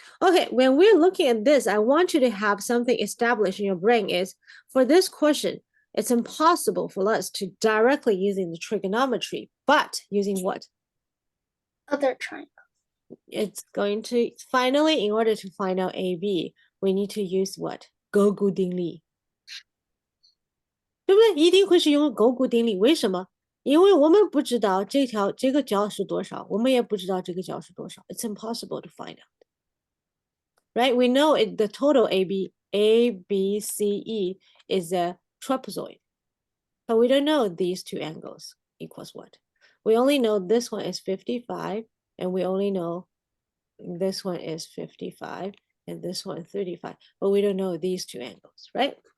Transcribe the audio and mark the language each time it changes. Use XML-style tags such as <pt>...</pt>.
<en>Okay, when we're looking at this, I want you to have something established in your brain is, for this question, it's impossible for us to directly using the trigonometry, but using what? Other triangle. It's going to, finally, in order to find out AB, we need to use what?</en> <zh>勾股定理。对不对？一定会是用勾股定理，为什么？因为我们不知道这个角是多少，我们也不知道这个角是多少。</zh> <en>It's impossible to find out, right? We know the total ABCE is a trapezoid, but we don't know these two angles equals what. We only know this one is 55, and we only know this one is 55, and this one 35, but we don't know these two angles, right?</en>